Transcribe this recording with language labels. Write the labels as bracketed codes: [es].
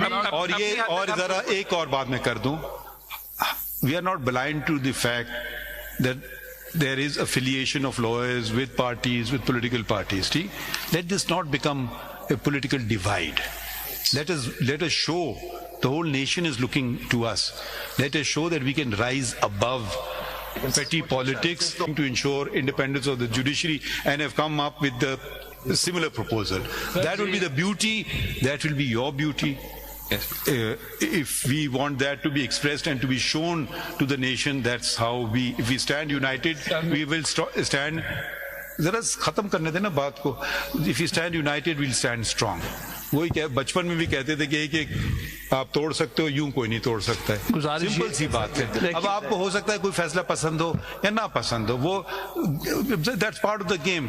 [ur] اور یہ اور ذرا ایک اور بات میں کر دوں, [en] We are not blind to the fact that there is affiliation of lawyers with parties, with political parties. Let this not become a political divide. Let us show the whole nation is looking to us. Let us show that we can rise above petty politics to ensure independence of the judiciary, and have come up with the similar proposal. That will be the beauty. That will be your beauty. If we want that to be expressed and to be shown to the nation, that's how if we stand united, we will stand. [ur] ذرا ختم کرنے دیں نا بات کو. [en] If we stand united, we'll stand strong. [ur] وہی کیا بچپن میں بھی کہتے تھے کہ ایک آپ توڑ سکتے ہو, یوں کوئی نہیں توڑ سکتا ہے. سمپل سی بات ہے. اب آپ کو ہو سکتا ہے کوئی فیصلہ پسند ہو یا نہ پسند ہو, وہ [en] That's part of the game.